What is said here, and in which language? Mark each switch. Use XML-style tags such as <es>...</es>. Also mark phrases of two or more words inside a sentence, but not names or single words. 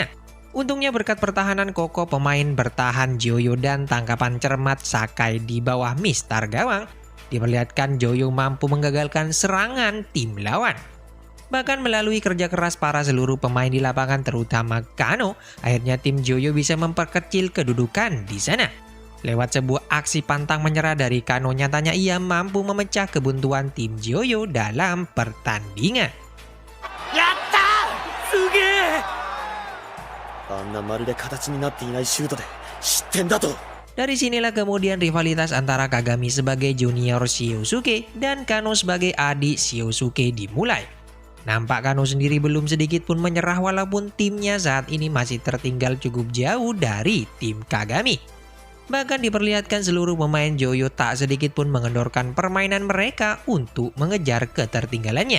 <id>Untungnya berkat pertahanan kokoh pemain bertahan Joyo dan tangkapan cermat Sakai di bawah mistar gawang, diperlihatkan Joyo mampu menggagalkan serangan tim lawan. Bahkan melalui kerja keras para seluruh pemain di lapangan terutama Kano, akhirnya tim Joyo bisa memperkecil kedudukan di sana. Lewat sebuah aksi pantang menyerah dari Kano, nyatanya ia mampu memecah kebuntuan tim Joyo dalam pertandingan.</id> <ja>やった！すげ! あんなまるで形になっていないシュートで失点だと。</ja> <id>Dari sinilah kemudian rivalitas antara Kagami sebagai junior Shiosuke dan Kano sebagai adik Shiosuke dimulai. Nampak Kano sendiri belum sedikit pun menyerah walaupun timnya saat ini masih tertinggal cukup jauh dari tim Kagami. Bahkan diperlihatkan seluruh pemain Joyo tak sedikit pun mengendorkan permainan mereka untuk mengejar ketertinggalannya.</id>